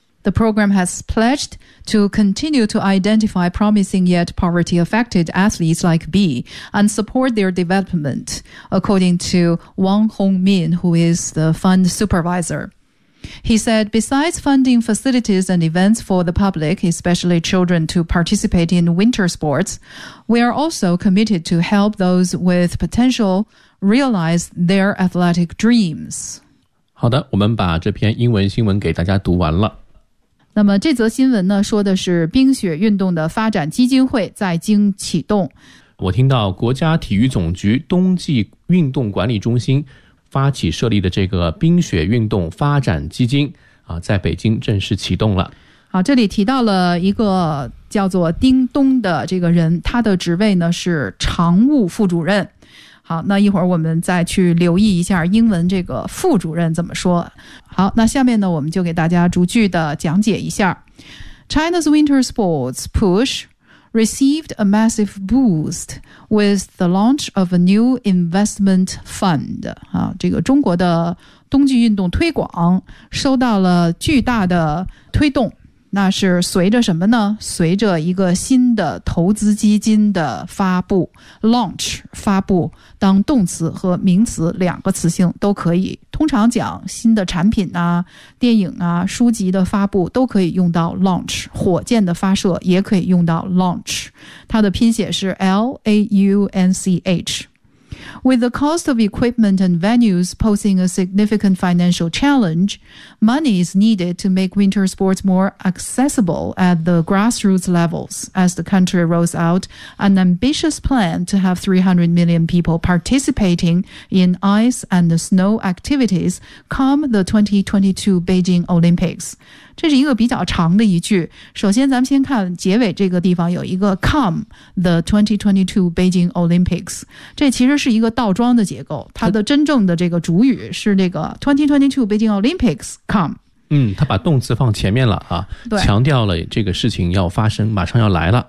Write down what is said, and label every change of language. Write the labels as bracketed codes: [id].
[en] The program has pledged to continue to identify promising yet poverty-affected athletes like B and support their development, according to Wang Hongmin, who is the fund supervisor. He said, besides funding facilities and events for the public, especially children, to participate in winter sports, we are also committed to help those with potentialrealize their athletic dreams. [zh] 好的，我们把这篇英文新闻给大家读完了。那么这则新闻呢，说的是冰雪运动的发展基金会在京启动。我听到国家体育总局冬季运动管理中心发起设立的这个冰雪运动发展基金，在北京正式启动了。好，这里提到了一个叫做丁东的这个人，他的职位呢是常务副主任。好，那一会儿我们再去留意一下英文这个副主任怎么说。好，那下面呢，我们就给大家逐句的讲解一下。 [en] China's winter sports push received a massive boost with the launch of a new investment fund. [zh] 啊，这个中国的冬季运动推广受到了巨大的推动。那是随着什么呢？随着一个新的投资基金的发布 ，launch 发布，当动词和名词两个词性都可以。通常讲新的产品啊、电影啊、书籍的发布都可以用到 launch， 火箭的发射也可以用到 launch， 它的拼写是 launch。 [en] With the cost of equipment and venues posing a significant financial challenge, money is needed to make winter sports more accessible at the grassroots levels as the country rolls out an ambitious plan to have 300 million people participating in ice and snow activities come the 2022 Beijing Olympics. [zh] 这是一个比较长的一句。首先咱们先看结尾这个地方有一个 come the 2022 Beijing Olympics。这其实是一个倒装的结构，它的真正的这个主语是这个 2022 Beijing Olympics come。嗯，他把动词放前面了啊，强调了这个事情要发生，马上要来了。